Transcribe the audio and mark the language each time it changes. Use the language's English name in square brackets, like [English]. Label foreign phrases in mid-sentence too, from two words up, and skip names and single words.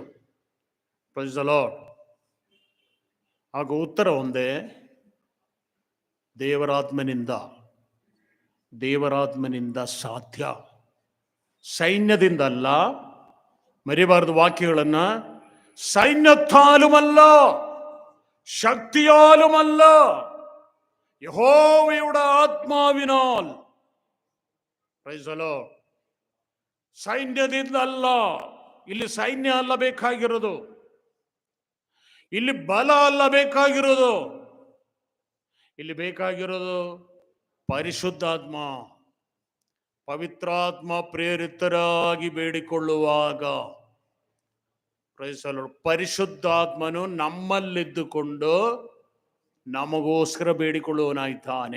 [English] Praise the Lord. [Kannada] ಆಗ ಉತ್ತರ ಒಂದೇ, ದೇವರಾತ್ಮನಿಂದ. ದೇವರಾತ್ಮನಿಂದ ಸಾಧ್ಯ, ಸೈನ್ಯದಿಂದ ಅಲ್ಲ. ಮರಿಬಾರದು ವಾಕ್ಯಗಳನ್ನ. [Malayalam] സൈന്യത്താലുമല്ല, ശക്തിയാലുമല്ല, യഹോവയുടെ ആത്മാവിനാൽ. [English] Praise the Lord. [Kannada] ಸೈನ್ಯದಿಂದ ಅಲ್ಲ. ಇಲ್ಲಿ ಸೈನ್ಯ ಅಲ್ಲ ಬೇಕಾಗಿರೋದು, ಇಲ್ಲಿ ಬಲ ಅಲ್ಲ ಬೇಕಾಗಿರೋದು. ಇಲ್ಲಿ ಬೇಕಾಗಿರೋದು ಪರಿಶುದ್ಧಾತ್ಮ. ಪವಿತ್ರಾತ್ಮ ಪ್ರೇರಿತರಾಗಿ ಬೇಡಿಕೊಳ್ಳುವಾಗ [English] Praise the Lord, [Kannada] ಪರಿಶುದ್ಧಾತ್ಮನು ನಮ್ಮಲ್ಲಿದ್ದುಕೊಂಡು ನಮಗೋಸ್ಕರ ಬೇಡಿಕೊಳ್ಳುವನಾಯ್ತಾನೆ.